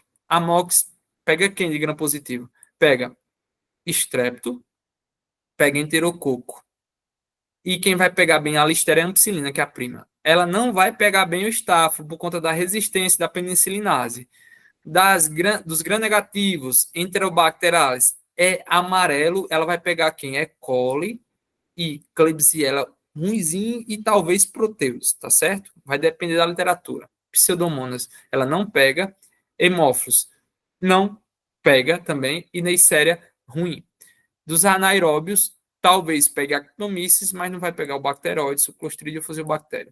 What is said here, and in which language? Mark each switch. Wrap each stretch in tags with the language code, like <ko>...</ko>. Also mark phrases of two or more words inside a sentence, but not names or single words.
<pt>Amox, pega quem de gram positivo? Pega estrepto, pega enterococo. E quem vai pegar bem a Listeria ampicilina, que é a prima. Ela não vai pegar bem o estafo por conta da resistência da penicillinase. Dos gram-negativos, enterobacterales, é amarelo, ela vai pegar quem? É coli e Klebsiella ruinzinho e talvez proteus, tá certo? Vai depender da literatura. Pseudomonas, ela não pega. Hemófilos, não pega também. E Neisseria, ruim. Dos anaeróbios, talvez pegue Actinomyces, mas não vai pegar o bacteroides, o Clostridium fusilbacterium.</pt>